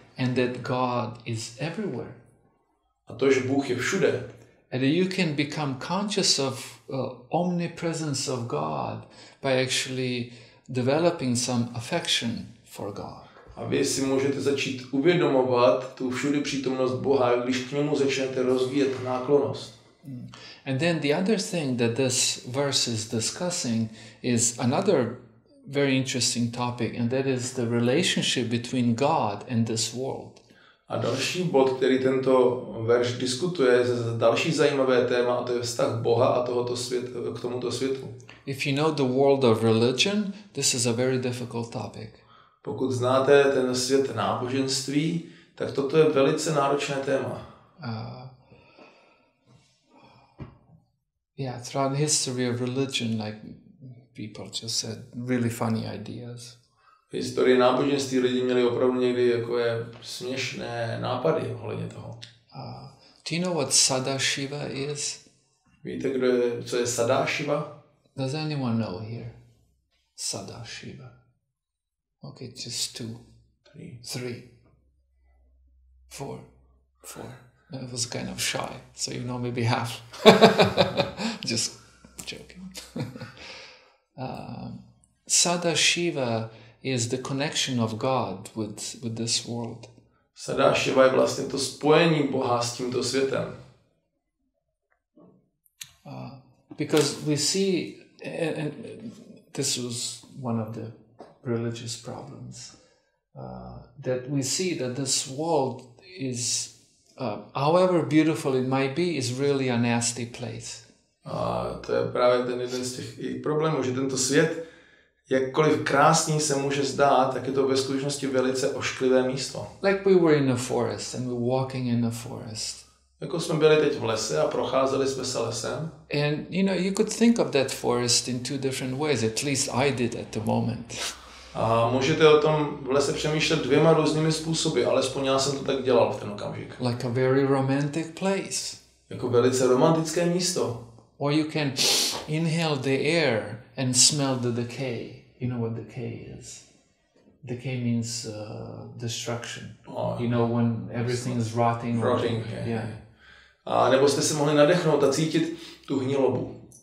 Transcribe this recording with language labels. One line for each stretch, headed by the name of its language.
English: And that God is everywhere.
Czech: A to, že Bůh je všude.
English: And that you can become conscious of omnipresence of God by actually developing some affection for God.
Czech: A vy si můžete začít uvědomovat tu všudy přítomnost Boha, když k němu začnete rozvíjet náklonnost.
English: And then the other thing that this verse is discussing is another very interesting topic, and that is the relationship between God and this world.
Czech: A další bod, který tento verš diskutuje, je další zajímavé téma, a to je vztah Boha a k tomuto světu.
English: If you know the world of religion, this is a very difficult topic.
Czech: Pokud znáte ten svět náboženství, tak toto je velice náročné téma.
English: Throughout the history of religion, people just had really funny ideas.
Czech: V historii náboženství lidi měli opravdu někdy takové směšné nápady ohledně toho.
English: Do you know what Sadashiva is?
Czech: Víte, co je Sadashiva?
English: Does anyone know here? Sadashiva. Okay, just 2, 3, 4. I was kind of shy, so maybe half. Just joking. Sadashiva is the connection of God with this world.
Czech: Sadashiva je vlastně to spojení Boha s tímto světem.
English: Because we see, and this was one of the religious problems, that we see that this world is, however beautiful it might be, is really a nasty place.
Czech: A to je právě ten jeden z těch problémů, že tento svět, jakkoliv krásný se může zdát, tak je to ve skutečnosti velice ošklivé místo.
English: Like we were in a forest and we were walking in a forest.
Czech: Jako jsme byli teď v lese a procházeli jsme se lesem.
English: And you could think of that forest in 2 different ways. At least I did at the moment.
Czech: A můžete o tom v lese přemýšlet 2 různými způsoby, alespoň já jsem to tak dělal v ten okamžik.
English: Like a very romantic place.
Czech: Jako velice romantické místo.
English: Or you can inhale the air and smell the decay. You know what decay is? Decay means destruction. When everything is rotting. Rotting, yeah.
Czech: A nebo jste se mohli nadechnout a cítit tu hnilobu.